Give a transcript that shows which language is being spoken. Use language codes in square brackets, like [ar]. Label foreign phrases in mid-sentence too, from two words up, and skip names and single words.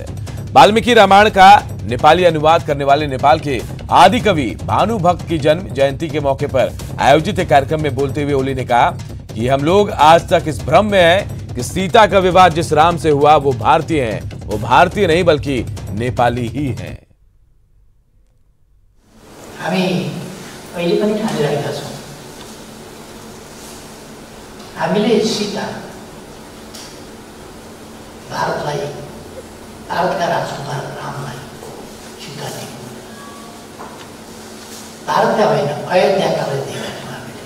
[hi] वाल्मीकि रामायण का नेपाली अनुवाद करने वाले नेपाल के आदि कवि भानुभक्त की जन्म जयंती के मौके पर आयोजित एक कार्यक्रम में बोलते हुए ओली ने कहा कि हम लोग आज तक इस भ्रम में हैं कि सीता का विवाह जिस राम से हुआ वो भारतीय हैं। वो भारतीय नहीं बल्कि नेपाली ही हैं। [ne] हामी अहिले पनि ठानिरहेका छौँ, हामीले सीता भारतलाई, भारतका राजकुमार रामलाई सीता दियौँ, भारतका होइन अयोध्याकालाई दिएका छौँ हामीले।